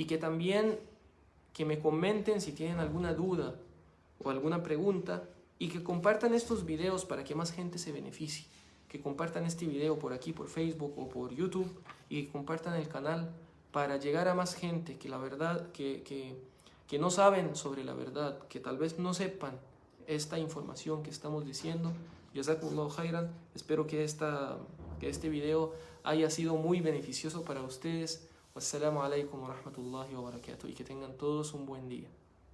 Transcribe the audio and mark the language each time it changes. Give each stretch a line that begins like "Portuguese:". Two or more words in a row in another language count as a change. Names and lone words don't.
Spanish: que también que me comenten si tienen alguna duda o alguna pregunta y que compartan estos videos para que más gente se beneficie, que compartan este video por aquí, por Facebook o por YouTube y que compartan el canal para llegar a más gente que la verdad, que no saben sobre la verdad, que tal vez no sepan esta información que estamos diciendo.
Arabic: جزاكم الله خيرا.
Spanish: Espero que este video haya sido muy beneficioso para ustedes.
Arabic: والسلام عليكم ورحمة الله وبركاته.
Spanish: Y que tengan todos un buen día.